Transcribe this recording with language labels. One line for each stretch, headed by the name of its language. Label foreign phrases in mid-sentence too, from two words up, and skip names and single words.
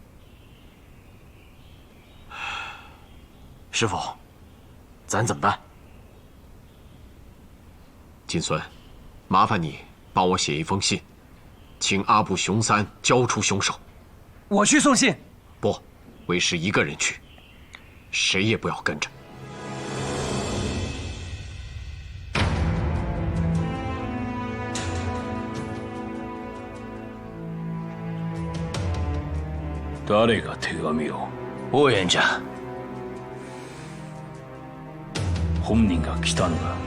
Chinese: 师傅，咱怎么办？金孙，麻烦你帮我写一封信，请阿部雄三交出凶手。我去送信。不，为师一个人去，谁也不要跟着。
Japanese: 誰が手紙を？応援じゃ。本人が来たのか？